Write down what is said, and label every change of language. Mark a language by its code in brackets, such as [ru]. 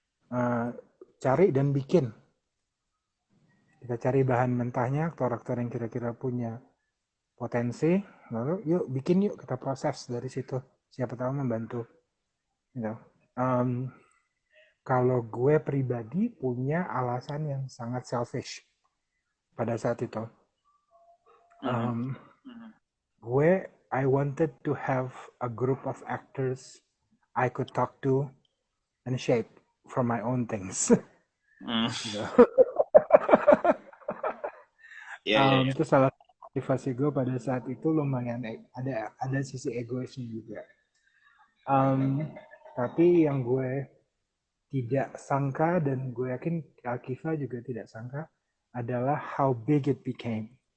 [id] Uh, Cari dan bikin. Kita cari bahan mentahnya, aktor-aktor yang kira-kira punya potensi, lalu yuk bikin, yuk kita proses dari situ. Siapa tahu membantu. Gitu. Um, Kalau gue pribadi punya alasan yang sangat selfish pada saat itu. Mhm. [en] Um, [id] gue [en] I wanted to have a group of actors I could talk to and shape from my own things. Hmm. [id] Gitu. Iya, iya, iya. Itu salah satu motivasi gue pada saat itu, lumayan ada sisi egoisnya juga. Um, tapi yang gue tidak sangka, dan gue yakin Akiva juga tidak sangka, adalah [en] how big it became.